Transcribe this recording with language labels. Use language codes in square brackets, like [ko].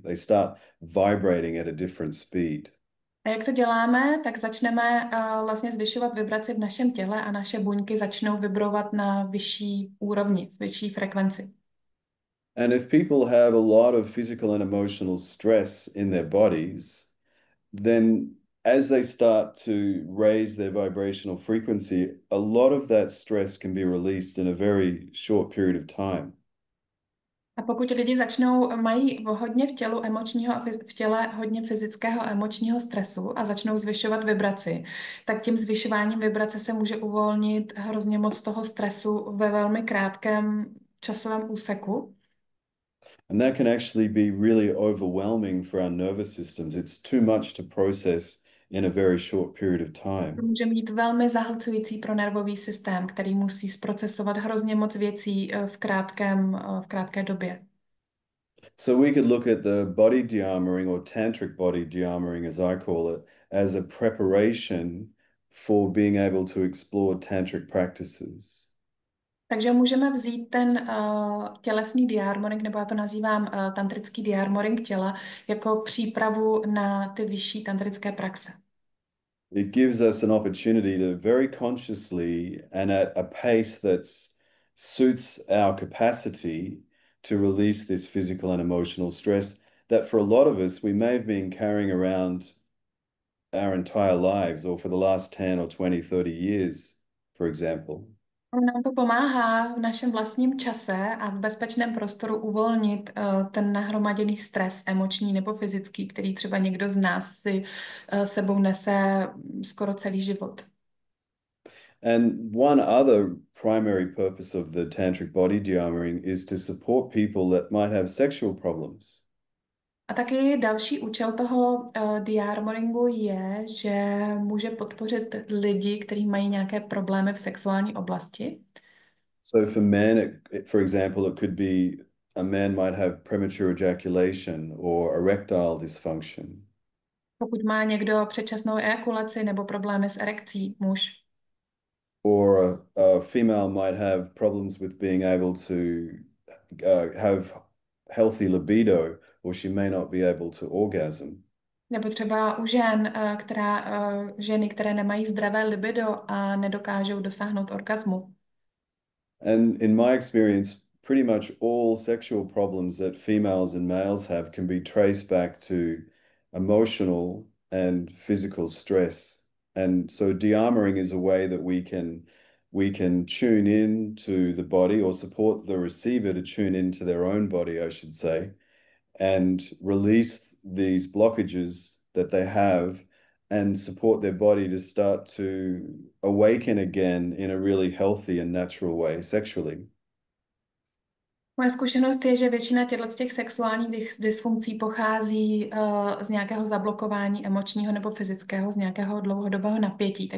[en] They start vibrating at a different speed. [cs] A jak to děláme, tak začneme vlastně zvyšovat vibraci v našem těle a naše buňky začnou vibrovat na vyšší úrovni, vyšší frekvenci. [en] And if people have a lot of physical and emotional stress in their bodies, then as they start to raise their vibrational frequency, a lot of that stress can be released in a very short period of time. [cs] A pokud lidi mají hodně v tělu emočního a v těle hodně fyzického a emočního stresu a začnou zvyšovat vibraci, tak tím zvyšováním vibrace se může uvolnit hrozně moc toho stresu ve velmi krátkém časovém úseku. [en] And that can actually be really overwhelming for our nervous systems. It's too much to process in a very short period of time. [cs] To může být velmi zahlcující pro nervový systém, který musí zprocesovat hrozně moc věcí v krátké době. [en] So we could look at the body de-armoring or tantric body de-armoring, as I call it, as a preparation for being able to explore tantric practices. [cs] Takže můžeme vzít ten tělesný de-armoring, nebo já to nazývám tantrický de-armoring těla, jako přípravu na ty vyšší tantrické praxe. [en] It gives us an opportunity to very consciously and at a pace that suits our capacity to release this physical and emotional stress that for a lot of us, we may have been carrying around our entire lives or for the last 10 or 20, 30 years, for example. [cs] Nám to pomáhá v našem vlastním čase a v bezpečném prostoru uvolnit ten nahromaděný stres emoční nebo fyzický, který třeba někdo z nás si sebou nese skoro celý život. [en] And one other primary purpose of the tantric body de-armoring is to support people that might have sexual problems. [cs] A taky další účel toho de-armoringu je, že může podpořit lidi, kteří mají nějaké problémy v sexuální oblasti. [en] So for men, for example, it could be a man might have premature ejaculation or erectile dysfunction. [cs] Pokud má někdo předčasnou ejakulaci nebo problémy s erekcí, muž. [en] Or a female might have problems with being able to have healthy libido, or she may not be able to orgasm. [cs] Nebo třeba u žen, ženy, které nemají zdravé libido a nedokážou dosáhnout orgasmu. [en] And in my experience, pretty much all sexual problems that females and males have can be traced back to emotional and physical stress. And so de-armoring is a way that we can we can tune in to the body or support the receiver to tune into their own body, I should say, and release these blockages that they have and support their body to start to awaken again in a really healthy and natural way sexually. [cs] Moje zkušenost je, že většina těchto z těch sexuálních dysfunkcí pochází z nějakého zablokování emočního nebo fyzického, z nějakého dlouhodobého napětí.